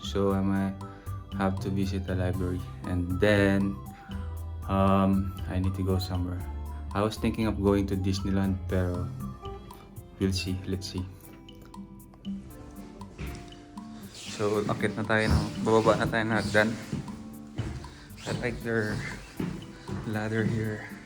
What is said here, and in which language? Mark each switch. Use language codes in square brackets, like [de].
[en] So, I might have to visit the library, and then I need to go somewhere. I was thinking of going to Disneyland, pero we'll see. Let's see. [tl] So, akit na tayo bababa na tayo ng hagdan. [en] I like their ladder here.